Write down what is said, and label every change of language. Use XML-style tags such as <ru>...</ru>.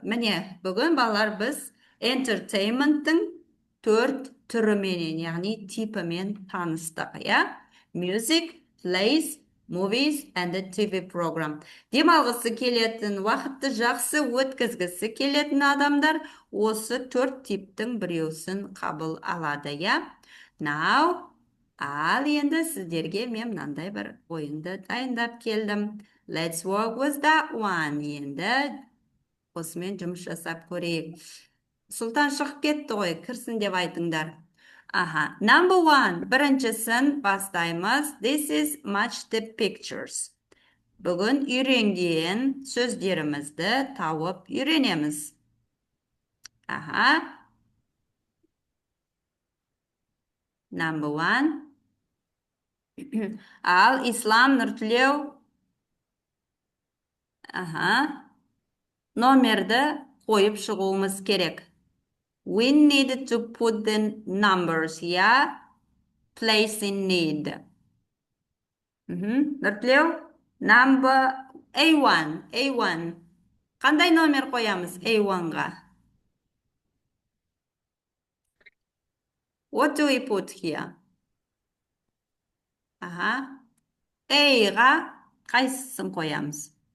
<kk>Міне, бүгін балалар біз entertainmenттің 4 түріменен, яғни типімен таныстық.</kk> <en>Music, plays, movies and the TV program.</en> <kk>Демалғысы келетін, уақытты жақсы өткізгісі келетін адамдар осы 4 типтің біреусін қабыл алады. Now, ал енді сіздерге мен мынандай бір ойынды дайындап келдім.</kk> <en>Let's work with that one.</en> <kk>Енді осымен жұмыс жасап көрейік. Сұлтан шығып кетті ғой, кірсін деп айтыңдар.</kk> <en>Number 1.</en> <kk>Біріншісін бастаймыз.</kk> <en>This is match the pictures.</en> <kk>Бүгін үйренген сөздерімізді тауып үйренеміз. Number 1. Ал Ислам, Нұртілеу. Номерді қойып шығуымыз керек.</kk> <en>We need to put the numbers, place in need. Нұртілеу, number A1.</en> <kk>Қандай номер қоямыз A1-ға?</kk> <en>What do we put here?</en> <kk>A-ға қайсысын қоямыз?</kk>